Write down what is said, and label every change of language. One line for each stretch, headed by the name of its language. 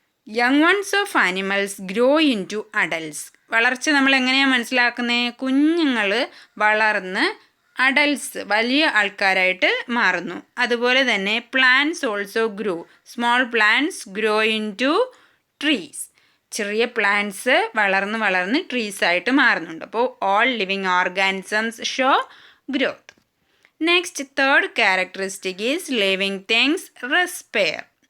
English: Young ones of animals grow into adults.
Malayalam: വളർച്ച നമ്മൾ എങ്ങനെയാണ് മനസ്സിലാക്കുന്നത്? കുഞ്ഞുങ്ങൾ വളർന്ന് അഡൽട്സ് വലിയ ആൾക്കാരായിട്ട് മാറുന്നു. അതുപോലെ തന്നെ
English: Plants also grow. Small plants grow into trees.
Malayalam: ചെറിയ പ്ലാന്റ്സ് വളർന്ന് ട്രീസ് ആയിട്ട് മാറുന്നുണ്ട്.
English: അപ്പോൾ all living organisms show growth. Next, third characteristic is living things respire.